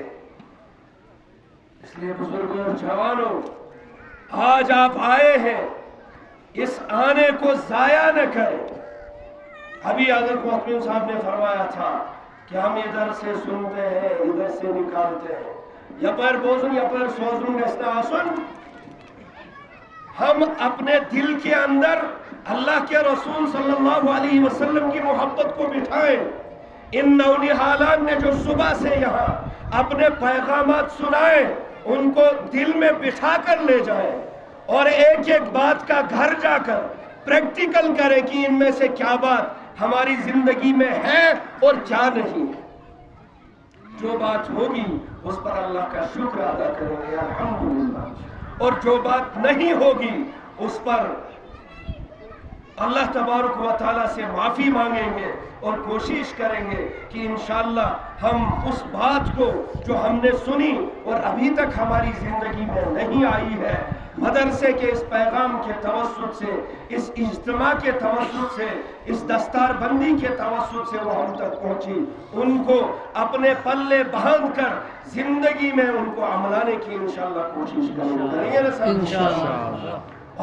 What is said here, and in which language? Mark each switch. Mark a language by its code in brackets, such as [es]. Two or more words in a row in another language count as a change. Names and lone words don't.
[ur] اس لیے بزرگوں اور جوانوں، آج آپ آئے ہیں، اس آنے کو ضائع نہ کریں۔ ابھی حضرت محتمم صاحب نے فرمایا تھا کہ ہم ادھر سے سنتے ہیں، ادھر سے نکالتے ہیں، [ks] یپر بوزن یپر سوزن گشتہ آسن۔ [ur] ہم اپنے دل کے اندر اللہ کے رسول صلی اللہ علیہ وسلم کی محبت کو بٹھائیں۔ ان نونہالان نے جو صبح سے یہاں اپنے پیغامات سنائے ان کو دل میں بٹھا کر لے جائیں، اور ایک ایک بات کا گھر جا کر پریکٹیکل کریں کہ ان میں سے کیا بات ہماری زندگی میں ہے اور کیا نہیں ہے۔ جو بات ہوگی اس پر اللہ کا شکر ادا کریں گے الحمدللہ، اور جو بات نہیں ہوگی اس پر اللہ تبارک و تعالیٰ سے معافی مانگیں گے اور کوشش کریں گے کہ ان شاء اللہ ہم اس بات کو جو ہم نے سنی اور ابھی تک ہماری زندگی میں نہیں آئی ہے، مدرسے کے اس پیغام کے توسط سے، اس اجتماع کے توسط سے، اس دستاربندی کے توسط سے وہ ہم تک پہنچی، ان کو اپنے پلے باندھ کر زندگی میں ان کو عملانے کی ان شاء اللہ کوشش کریں گے نا سب ان شاء اللہ.